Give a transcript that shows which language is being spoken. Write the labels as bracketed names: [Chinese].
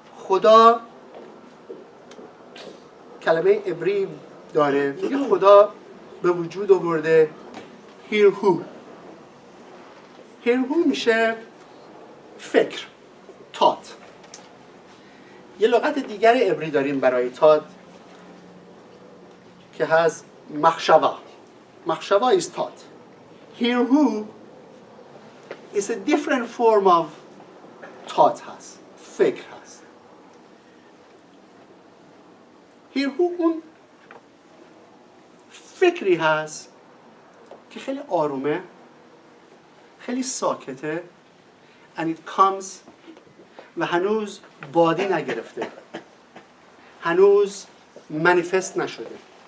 [Persian] خدا کلمه عبری داره، میگه خدا به وجود آورده hear who میشه فکر، تات. یه لغت دیگر عبری داریم برای تات که هست مخشوا [English] is thought. Hear who is a different form of thought [Persian] هست، فکر هست. Hear who اون فکری هست که خیلی آرومه، خیلی ساکته [English] and it comes [Persian] و هنوز بادی نگرفته، هنوز منیفست نشده.